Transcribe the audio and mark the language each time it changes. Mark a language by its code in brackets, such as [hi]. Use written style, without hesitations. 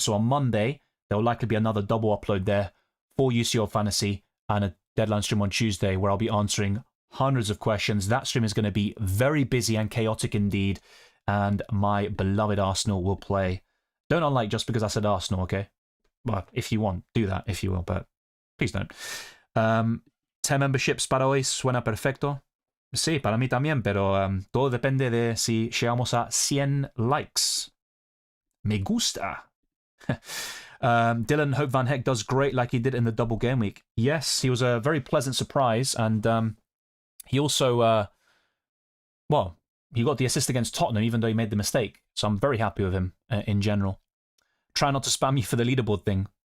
[en] So on Monday, there will likely be another double upload there for UCL fantasy and a deadline stream on Tuesday where I'll be answering hundreds of questions. That stream is going to be very busy and chaotic indeed, and my beloved Arsenal will play. Don't unlike just because I said Arsenal, okay? Well, if you want, do that if you will, but please don't. [es] 10 memberships para hoy suena perfecto. Sí, para mí también, pero todo depende de si llegamos a 100 likes. Me gusta. [en] Dylan, hope Van Heck does great like he did in the double game week. Yes, he was a very pleasant surprise, and he also, well, he got the assist against Tottenham even though he made the mistake. So I'm very happy with him in general. Try not to spam me for the leaderboard thing.